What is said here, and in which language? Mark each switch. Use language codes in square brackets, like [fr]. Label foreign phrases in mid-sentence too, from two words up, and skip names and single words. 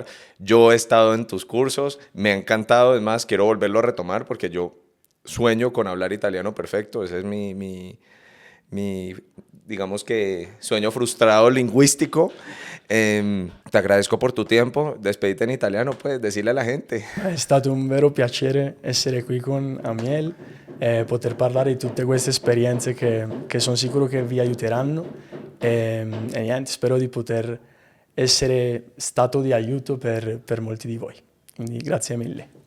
[es] Yo he estado en tus cursos, me ha encantado, es más, quiero volverlo a retomar porque yo sueño con hablar italiano perfecto, ese es mi digamos que, sueño frustrado lingüístico. Te agradezco por tu tiempo, despedite [it] in italiano, [es] pues, decirle a la gente. [it] È stato un vero piacere essere qui con Amiel, poter parlare di tutte queste esperienze che sono sicuro che vi aiuteranno e niente, spero di poter essere stato di aiuto per molti di voi. Quindi grazie mille.